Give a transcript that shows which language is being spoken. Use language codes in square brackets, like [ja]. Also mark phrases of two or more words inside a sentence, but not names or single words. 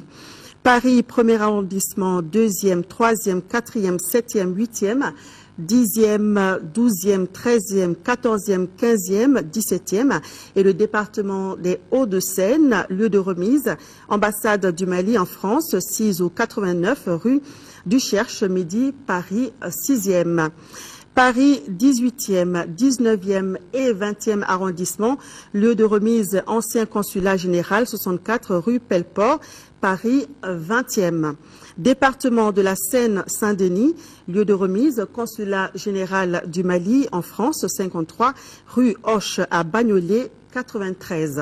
[fr] Paris, 1er arrondissement, 2e, 3e, 4e, 7e, 8e, 10e, 12e, 13e, 14e, 15e, 17e et le département des Hauts-de-Seine, lieu de remise, ambassade du Mali en France, 6 au 89 rue du Cherche Midi, Paris 6e. Paris 18e, 19e et 20e arrondissement, lieu de remise ancien consulat général 64 rue Pelleport, Paris 20e. Département de la Seine-Saint-Denis, lieu de remise consulat général du Mali en France 53 rue Hoche à Bagnolet, 1993.